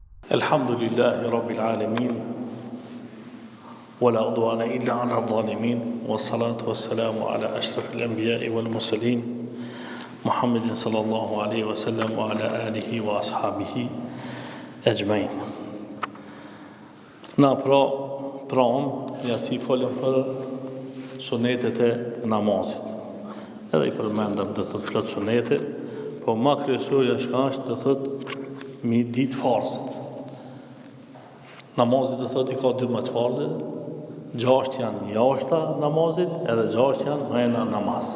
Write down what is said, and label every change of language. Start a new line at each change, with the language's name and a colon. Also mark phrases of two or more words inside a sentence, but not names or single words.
Arabic: الحمد لله رب العالمين ولا عدوان إلا على الظالمين والصلاة والسلام على أشرف الأنبياء والمرسلين محمد صلى الله عليه وسلم وعلى آله وأصحابه أجمعين.
Albanian: Na ja si folëm për sunetet e namazit. Edhe I përmendëm dhe thot plot sunete, po ma kryesorja shka është dhe thot mi ditë farzët. Namazit dhe thot I ka dy mëtfarde, 6 janë jashta namazit, edhe 6 janë mrena namaz.